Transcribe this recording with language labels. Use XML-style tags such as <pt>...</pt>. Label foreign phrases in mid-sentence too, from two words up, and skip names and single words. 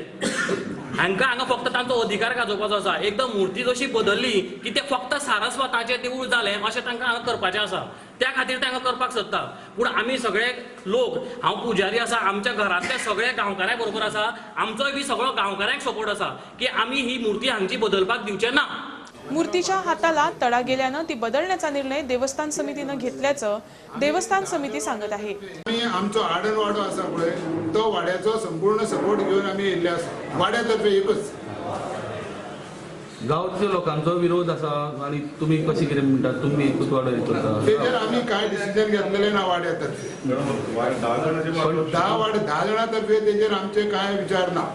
<kok>हांगा फक्त तांचो अधिकार गाजोवपाचो आसा. एकदां मूर्ती जशी बदलली की ते फक्त सारस्वताचें देवूळ जालें अशें तांकां हांगा करपाचें आसा. त्या खातीर तांकां करपाक सोदता. पूण आमी सगळे लोक, हांव पुजारी आसा, आमच्या घरांतले सगळे गांवकारां बरोबर आसा, आमचोय बी सगळो गांवकारांक सपोर्ट आसा की आमी ही मूर्ती हांगची बदलपाक दिवचे ना.</kok> <mr>मूर्तीच्या हाताला तडा गेल्यानं ती बदलण्याचा निर्णय देवस्थान समितीनं घेतल्याचं देवस्थान समिती सांगत आहे.</mr> <kok>आमी आमचो आडन वाडो आसा पळय, तो वाड्याचो संपूर्ण सपोर्ट घेवन आमी येयल्ले आसा. वाड्यातर्फे एकच गांवच्या लोकांचो विरोध आसा आनी तुमी कशी कितें म्हणटात, तुमी एकूच वाडो हे करता? तेजेर आमी कांय डिसिजन घेतलेले ना वाड्यातर्फे. 10 जाणांतर्फे तेजेर आमचे कांय विचार ना.</kok>